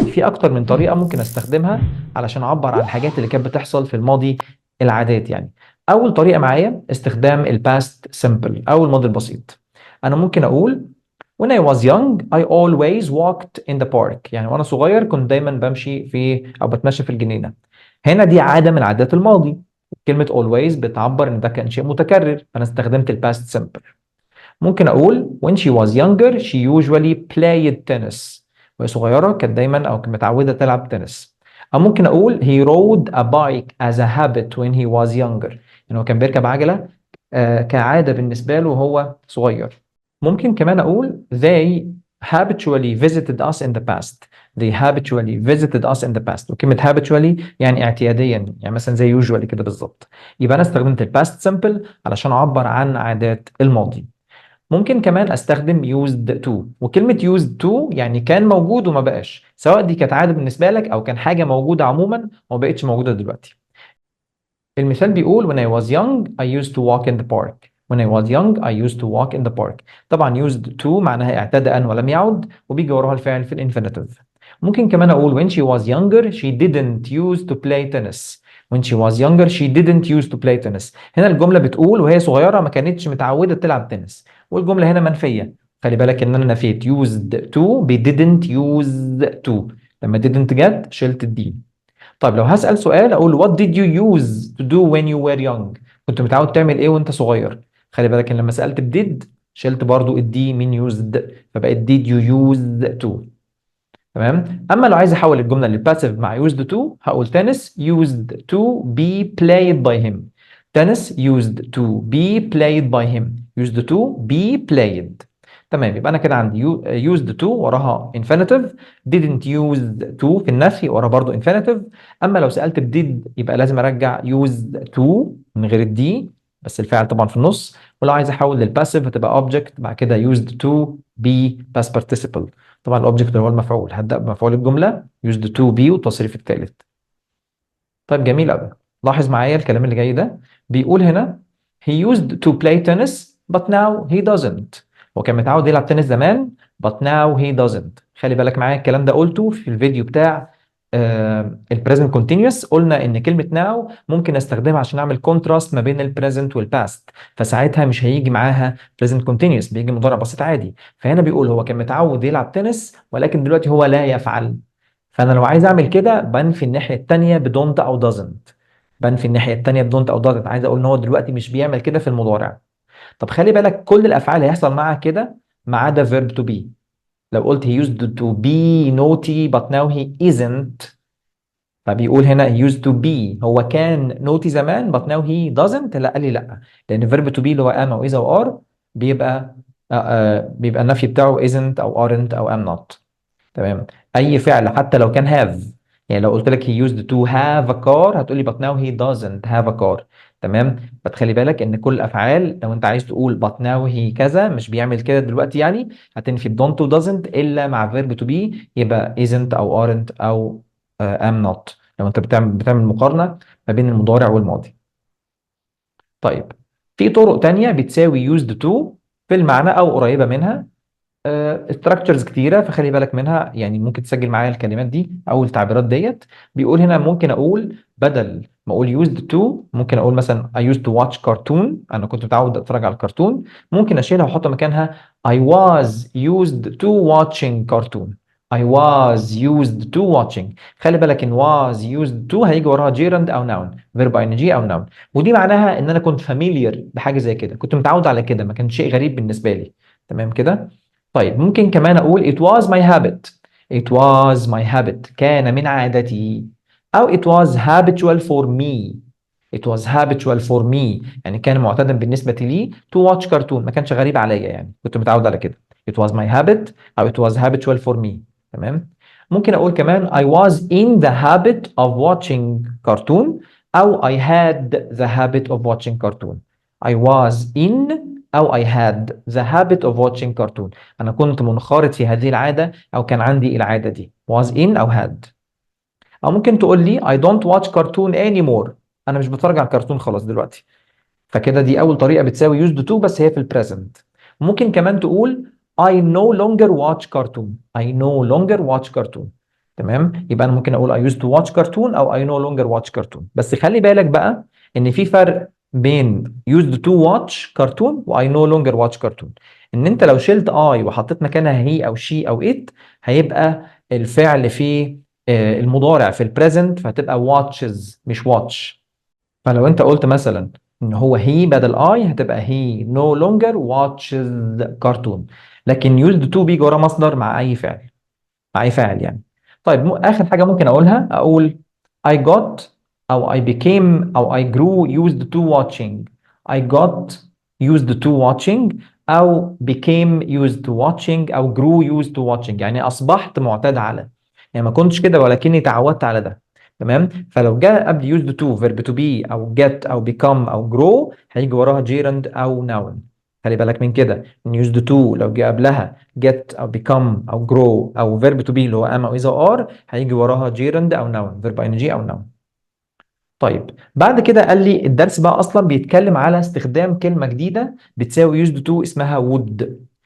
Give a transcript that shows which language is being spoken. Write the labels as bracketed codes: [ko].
[ar] في اكتر من طريقه ممكن استخدمها علشان اعبر عن الحاجات اللي كانت بتحصل في الماضي، العادات يعني. اول طريقه معايا استخدام الباست سمبل او الماضي البسيط. انا ممكن اقول [en] when I was young I always walked in the park. [ar] يعني وانا صغير كنت دايما بمشي في او بتمشى في الجنينه. هنا دي عاده من عادات الماضي. كلمه always بتعبر ان ده كان شيء متكرر، فانا استخدمت الباست سمبل. [en] ممكن اقول when she was younger she usually played tennis. [ar] وهي صغيره كانت دايما او كانت متعوده تلعب تنس. [en] او ممكن اقول he rode a bike as a habit when he was younger. [ar] يعني هو كان بيركب عجله كعاده بالنسبه له وهو صغير. [en] ممكن كمان اقول they habitually visited us in the past. They habitually visited us in the past. [ar] وكلمة habitually يعني اعتياديا، يعني مثلا زي usually كده بالظبط. يبقى انا استخدمت الباست simple علشان اعبر عن عادات الماضي. ممكن كمان استخدم used to. وكلمة used to يعني كان موجود وما بقاش، سواء دي كانت عادة بالنسبة لك او كان حاجة موجودة عموما وما بقتش موجودة دلوقتي. [en] المثال بيقول when I was young I used to walk in the park. When I was young I used to walk in the park. [ar] طبعا used to معناها اعتاد أن ولم يعد، وبيجي وراها الفعل في الانفينيتيف. [en] ممكن كمان أقول when she was younger she didn't used to play tennis. When she was younger she didn't used to play tennis. [ar] هنا الجملة بتقول وهي صغيرة ما كانتش متعودة تلعب تنس، والجملة هنا منفية. خلي بالك إن أنا نفيت used to ب didn't use to. لما didn't جت شلت الدي. طيب لو هسأل سؤال أقول [en] what did you use to do when you were young؟ [ar] كنت متعود تعمل إيه وأنت صغير؟ خلي بالك إن لما سألت ب did شلت برضو الدي من used، فبقت did you use to. تمام. أما لو عايز أحول الجملة للباسيف مع used to هقول [en] tennis used to be played by him. tennis used to be played by him. used to be played. تمام. [ar] يبقى انا كده عندي used to وراها infinitive. didn't use to في النفي ورا برضو infinitive. اما لو سألت ب did يبقى لازم ارجع used to من غير الدي، بس الفعل طبعا في النص. ولو عايز احول للباسيف هتبقى object بعد كده used to be past participle. طبعا الاوبجكت اللي هو المفعول، هبدأ بمفعول الجملة used to be والتصريف الثالث. طيب جميل قوي. لاحظ معايا الكلام اللي جاي ده. [en] بيقول هنا he used to play tennis but now he doesn't. [ar] هو كان متعود يلعب تنس زمان [en] but now he doesn't. [ar] خلي بالك معايا الكلام ده قلته في الفيديو بتاع البريزنت كونتينوس. قلنا ان كلمة now ممكن استخدمها عشان اعمل كونتراست ما بين البريزنت والباست، فساعتها مش هيجي معاها present continuous، بيجي مضارع بسيط عادي. فهنا بيقول هو كان متعود يلعب تنس ولكن دلوقتي هو لا يفعل. فانا لو عايز اعمل كده بنفي الناحيه الثانيه بدونت او doesn't. بنفي الناحيه الثانيه بدونت او doesn't، عايز اقول ان هو دلوقتي مش بيعمل كده في المضارع. طب خلي بالك كل الافعال هيحصل معاها كده ما عدا verb to be. [en] لو قلت he used to be naughty but now he isn't، فبيقول هنا he used to be هو كان naughty زمان but now he doesn't. [ar] لا قال لي لا، لان verb to be اللي هو am او is او are بيبقى بيبقى النفي بتاعه isn't او aren't او am not. تمام. [en] اي فعل حتى لو كان have، يعني لو قلت لك he used to have a car هتقولي but now he doesn't have a car. [ar] تمام. فتخلي بالك ان كل الافعال لو انت عايز تقول but now he كذا مش بيعمل كده دلوقتي، يعني هتنفي ب don't و doesn't الا مع verb to be يبقى isn't او aren't او am not، لو انت بتعمل مقارنة ما بين المضارع والماضي. طيب في طرق تانية بتساوي used to في المعنى او قريبة منها. ستراكشرز كتيره، فخلي بالك منها. يعني ممكن تسجل معايا الكلمات دي او التعبيرات ديت. بيقول هنا ممكن اقول بدل ما اقول used to ممكن اقول مثلا I used to watch cartoon. انا كنت متعود اتفرج على الكرتون. [en] ممكن اشيلها واحط مكانها I was used to watching cartoon. I was used to watching. خلي بالك ان was used to هيجي وراها gerund او noun، verb ing او noun. [ar] ودي معناها ان انا كنت familiar بحاجه زي كده، كنت متعود على كده، ما كان شيء غريب بالنسبه لي. تمام كده. [en] طيب ممكن كمان أقول it was my habit. It was my habit [ar] كان من عادتي. [en] أو it was habitual for me. It was habitual for me [ar] يعني كان معتادا بالنسبة لي to watch cartoon، ما كانش غريب عليا، يعني كنت متعود على كده. [en] It was my habit أو it was habitual for me. [ar] تمام. [en] ممكن أقول كمان I was in the habit of watching cartoon أو I had the habit of watching cartoon. I was in أو I had the habit of watching cartoon. [ar] أنا كنت منخرط في هذه العادة أو كان عندي العادة دي. [en] was in أو had. أو ممكن تقول لي I don't watch cartoon anymore. [ar] أنا مش بتفرج على الكرتون خلاص دلوقتي. فكده دي أول طريقة بتساوي used to بس هي في البريزنت. [en] ممكن كمان تقول I no longer watch cartoon. I no longer watch cartoon. [ar] تمام. [en] يبقى انا ممكن اقول I used to watch cartoon او I no longer watch cartoon. [ar] بس خلي بالك بقى ان في فرق بين [en] used to watch cartoon و I no longer watch cartoon. [ar] ان انت لو شلت I وحطيت مكانها he او she او it هيبقى الفعل في المضارع في البريزنت، فهتبقى watches مش watch. فلو انت قلت مثلا ان هو he بدل I هتبقى [en] he no longer watches cartoon. [ar] لكن used to بيجي وراه مصدر مع اي فعل، مع اي فاعل يعني. [en] طيب اخر حاجه ممكن اقولها، اقول I got او I became او I grew used to watching. I got used to watching او became used to watching او grew used to watching، [ar] يعني اصبحت معتاد على، يعني ما كنتش كده ولكني تعودت على ده. تمام. فلو جاء قبل used to verb to be او get او become او grow هيجي وراها gerund او noun. خلي بالك من كده ان used to لو جه قبلها get او become او grow او verb to be اللي هو am او is او are هيجي وراها gerund او noun verb ing او noun. طيب بعد كده قال لي الدرس بقى اصلا بيتكلم على استخدام كلمه جديده بتساوي used to اسمها would.